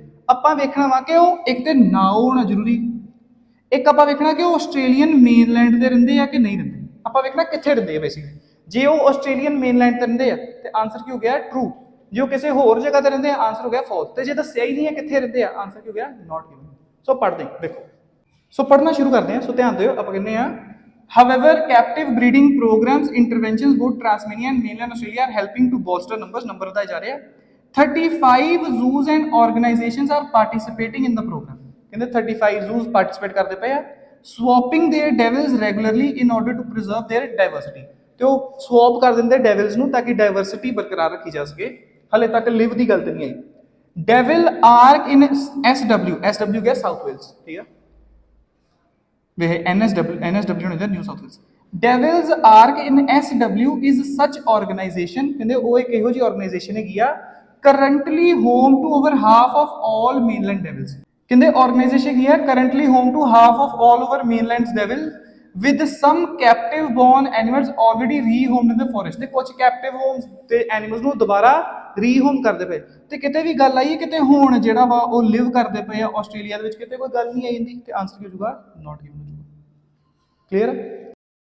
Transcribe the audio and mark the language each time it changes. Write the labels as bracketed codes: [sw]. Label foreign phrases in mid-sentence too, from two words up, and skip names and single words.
[pa] ਆਪਾਂ ਵੇਖਣਾ ਵਾ ਕਿ ਉਹ ਇੱਕ ਤੇ ਨਾਓ ਹੋਣਾ ਜ਼ਰੂਰੀ, ਇੱਕ ਆਪਾਂ ਵੇਖਣਾ ਕਿ ਉਹ [en] Australian mainland [pa] ਤੇ ਰਹਿੰਦੇ ਆ ਕਿ ਨਹੀਂ ਰਹਿੰਦੇ। ਆਪਾਂ ਵੇਖਣਾ ਕਿੱਥੇ ਰਹਿੰਦੇ ਆ ਬੇਸਿਕਲੀ। ਜੇ ਉਹ [en] Australian mainland [pa] ਤੇ ਰਹਿੰਦੇ ਆ ਤੇ ਆਨਸਰ ਕੀ ਹੋ ਗਿਆ? ਟਰੂ। ਜੇ ਉਹ ਕਿਸੇ ਹੋਰ ਜਗ੍ਹਾ ਤੇ ਰਹਿੰਦੇ ਆ ਆਨਸਰ ਹੋ ਗਿਆ ਫਾਲਸ। ਤੇ ਜੇ ਦੱਸਿਆ ਹੀ ਨਹੀਂ ਹੈ ਕਿੱਥੇ ਰਹਿੰਦੇ ਆ, ਆਨਸਰ ਕੀ ਹੋ ਗਿਆ? [en] not given. [pa] ਸੋ ਪੜ੍ਹਦੇ ਦੇਖੋ, ਸੋ ਪੜ੍ਹਨਾ ਸ਼ੁਰੂ ਕਰਦੇ ਹਾਂ। ਸੋ ਧਿਆਨ ਦਿਓ, ਆਪਾਂ ਕਹਿੰਦੇ ਆ [en] however captive breeding programs interventions both Tasmania and mainland Australia are helping to bolster numbers। [pa] ਨੰਬਰ ਵਧਾਏ ਜਾ ਰਹੇ ਆ। [en] 35 zoos and organizations are participating in the program। [pa] ਕਹਿੰਦੇ 35 [en] zoos participate [pa] ਕਰਦੇ ਪਏ ਆ। [en] swapping their devils regularly in order to preserve their diversity। [pa] ਤੇ ਉਹ ਸਵਾਪ ਕਰ ਦਿੰਦੇ ਡੈਵਲਸ ਨੂੰ ਤਾਂ ਕਿ ਡਾਈਵਰਸਿਟੀ ਬਰਕਰਾਰ ਰੱਖੀ ਜਾ ਸਕੇ। ਹਲੇ ਤੱਕ ਲਿਵ ਦੀ ਗੱਲ ਤੇ ਨਹੀਂ ਆਈ। ਡੈਵਲ ਆਰਕ ਇਨ SW ਗਿਆ ਸਾਊਥ ਵੇਲਸ, ਠੀਕ ਆ। ਵੇ NSW ਹੁੰਦਾ ਨਿਊ ਸਾਊਥ ਵੇਲਸ। [en] Devils Ark in SW is such organization. [pa] ਕਹਿੰਦੇ ਉਹ ਇੱਕ ਇਹੋ ਜਿਹੀ [en] ਆਰਗੇਨਾਈਜੇਸ਼ਨ [pa] ਹੈਗੀ ਆ [en] currently home to over half of all mainland devils. ਕਹਿੰਦੇ ਆਰਗੇਨਾਈਜੇਸ਼ਨ [pa] ਹੈਗੀ ਆ [en] currently home to half of all over mainland devil with some captive born animals already rehomed in the forest। [pa] ਤੇ ਕੁਝ [en] captive homes [pa] ਤੇ animals ਨੂੰ ਦੁਬਾਰਾ ਰੀਹੋਮ ਕਰਦੇ ਪਏ। ਤੇ ਕਿਤੇ ਵੀ ਗੱਲ ਆਈ ਹੈ ਕਿਤੇ ਹੁਣ ਜਿਹੜਾ ਵਾ ਉਹ ਲਿਵ ਕਰਦੇ ਪਏ ਆ ਆਸਟ੍ਰੇਲੀਆ ਦੇ ਵਿੱਚ, ਕਿਤੇ ਕੋਈ ਗੱਲ ਨਹੀਂ ਆਈ ਜਾਂਦੀ, ਤੇ ਆਨਸਰ ਕੀ ਹੋ ਜਾਊਗਾ? [en] not given [pa] ਹੋ ਜਾਊਗਾ। ਕਲੀਅਰ?